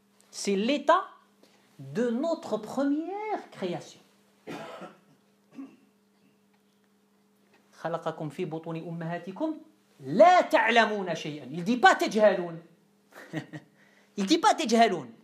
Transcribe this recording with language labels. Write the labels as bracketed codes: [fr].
[fr] C'est l'état de notre première création. [ar] خلقكم في بطون أمهاتكم لا تعلمون شيئا. [fr] Il ne dit pas تجهلون. Il ne dit pas تجهلون.